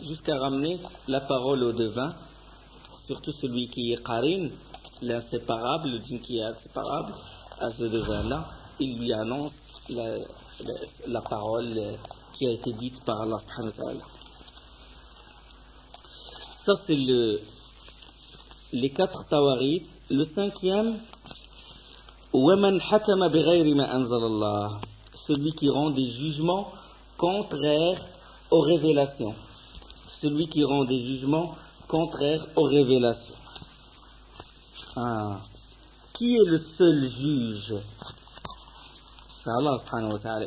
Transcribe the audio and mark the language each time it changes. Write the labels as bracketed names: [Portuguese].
[French] Jusqu'à ramener la parole au devin, surtout celui qui est qarin, l'inséparable, le djinn qui est inséparable, à ce devin-là, il lui annonce la parole qui a été dite par Allah subhanahu wa ta'ala. Ça, c'est les quatre tawarits. Le cinquième, [Arabic] وَمَنْ حَكَمَ بِغَيْرِ مَا أَنْزَلَ اللَّهِ. [French] Celui qui rend des jugements contraires aux révélations. Celui qui rend des jugements contraires aux révélations. Ah. Qui est le seul juge? C'est Allah subhanahu wa ta'ala.